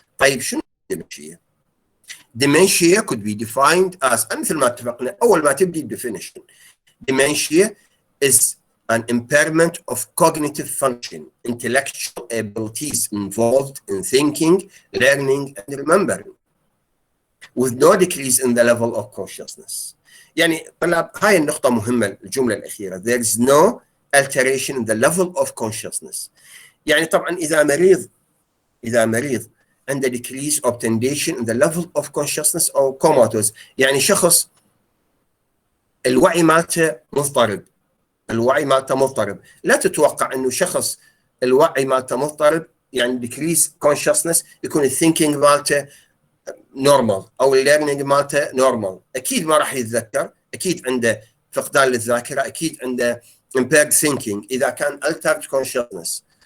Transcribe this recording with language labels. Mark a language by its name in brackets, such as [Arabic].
[Arabic] طيب شنو dementia؟ [English] dementia could be defined as [Arabic] مثل ما اتفقنا اول ما تبدي definition. [English] Dementia is an impairment of cognitive function, intellectual abilities involved in thinking, learning, and remembering, with no decrease in the level of consciousness. [Arabic] يعني طلاب هاي النقطة مهمة الجملة الأخيرة. [English] There is no alteration in the level of consciousness. [Arabic] يعني طبعا إذا مريض عنده [English] decrease of tension in the level of consciousness [Arabic] أو comatose يعني شخص الوعي مالته مضطرب لا تتوقع انه شخص الوعي مالته مضطرب يعني decrease consciousness يكون الثينكينج مالته نورمال او الليرنينج مالته نورمال اكيد ما راح يتذكر اكيد عنده فقدان للذاكره اكيد عنده [English] impaired thinking [Arabic] اذا كان [English] altered consciousness.